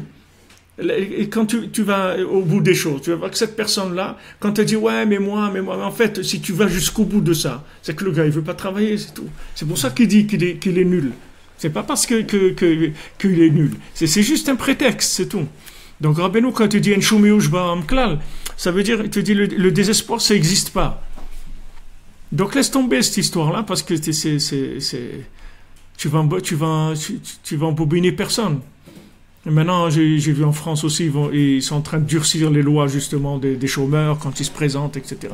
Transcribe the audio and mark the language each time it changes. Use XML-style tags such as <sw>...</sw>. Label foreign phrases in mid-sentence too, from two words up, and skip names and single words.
<fr>Et quand tu vas au bout des choses, tu vas voir que cette personne-là, quand elle dit ouais, mais moi, en fait, si tu vas jusqu'au bout de ça, c'est que le gars, il veut pas travailler, c'est tout. C'est pour ça qu'il dit qu'il est nul. C'est pas parce qu'il est nul. C'est juste un prétexte, c'est tout. Donc Rabbeinu, quand tu dis en choumeuj ba'am klal, ça veut dire, il te dit le désespoir, ça n'existe pas. Donc laisse tomber cette histoire-là, parce que tu vas embobiner personne. Et maintenant, j'ai vu en France aussi, ils sont en train de durcir les lois justement des chômeurs quand ils se présentent, etc.</fr>